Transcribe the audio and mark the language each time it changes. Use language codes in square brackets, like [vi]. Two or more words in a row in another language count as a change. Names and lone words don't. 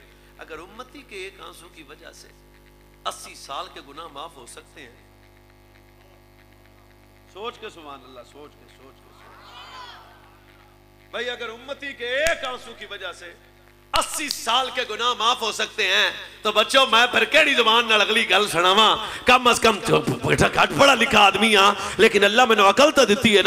[ur] اگر امتی کے ایک آنسو کی وجہ سے 80 سال کے گناہ معاف ہو سکتے ہیں, سوچ کے سبحان اللہ, سوچ کے بھائی, اگر امتی کے ایک آنسو کی وجہ سے 80 سال کے گناہ معاف ہو سکتے ہیں تو بچوں میں پھر [pa] کیڑی زبان نال اگلی گل سناواں. کم از کم گھٹ پڑھا لکھا آدمی ہاں, لیکن اللہ میں نے عقل تو دیتی ہے نا.